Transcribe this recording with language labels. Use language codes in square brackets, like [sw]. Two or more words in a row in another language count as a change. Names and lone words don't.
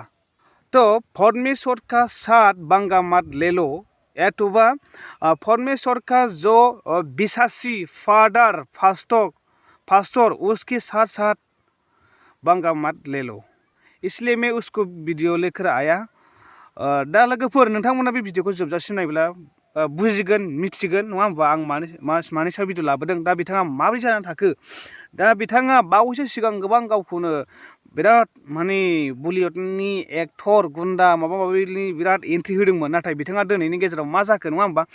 [hi] तो परमेश्वर का साथ बंगा मत ले लो, अथवा परमेश्वर का जो विश्वासी फादर पास्टर उसके साथ साथ बंगा मत ले लो, इसलिए मैं उसको वीडियो लेकर आया। [brx] दा लोगोफोर नोंथांमोना बे भिडिअखौ जोबजासिम नायब्ला बुजिगोन, मिथिगोन नङा होमबा आं मानि सायाव भिडिअ लाबोदों। दा बिथाङा माबोरै जानानै थाखो, दा बिथाङा बावैसो सिगां गोबां गावखौनो बिराद माने बलिउडनि एक्टर गुन्दा माबा माबिनि बिराद एन्ट्रि होदोंमोन, नाथाय बिथाङा दिनैनि गेजेराव मा जाखो नङा होमबा।